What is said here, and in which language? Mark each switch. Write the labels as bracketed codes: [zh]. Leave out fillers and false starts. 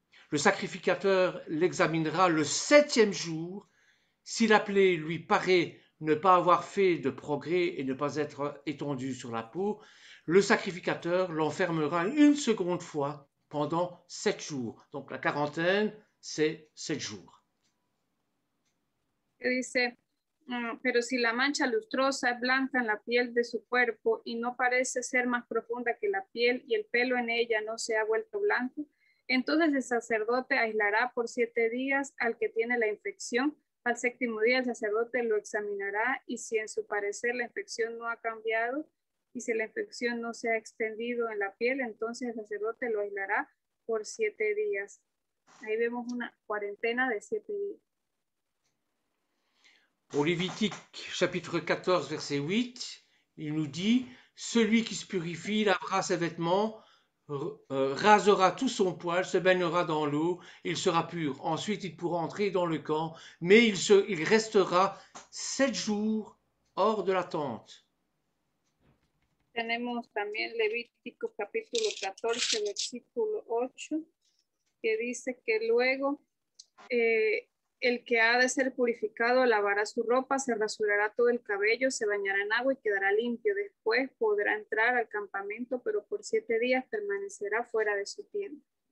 [fr] Le sacrificateur l'examinera le 7e jour. Si la plaie lui paraît ne pas avoir fait de progrès et ne pas être étendue sur la peau, le sacrificateur l'enfermera une seconde fois pendant 7 jours. Donc la quarantaine, c'est 7 jours. [es] Que dice, pero si la mancha lustrosa es blanca en la piel de su cuerpo y no parece ser más profunda que la piel y el pelo en ella no se ha vuelto blanco, entonces el sacerdote aislará por 7 días al que tiene la infección. Al 7º día el sacerdote lo examinará y si en su parecer la infección no ha cambiado y si la infección no se ha extendido en la piel, entonces el sacerdote lo aislará por 7 días. Ahí vemos una cuarentena de 7 días. [fr] Au Lévitique chapitre 14 verset 8, il nous dit « Celui qui se purifie lavera ses vêtements, rasera tout son poil, se baignera dans l'eau, il sera pur. Ensuite, il pourra entrer dans le camp, mais il restera 7 jours hors de la tente. » [es] Tenemos también Levítico capítulo 14, versículo 8, que dice que luego el que ha de ser purificado lavará su ropa, se rasurará todo el cabello, se bañará en agua y quedará limpio. Después podrá entrar al campamento, pero por 7 días permanecerá fuera de su tienda.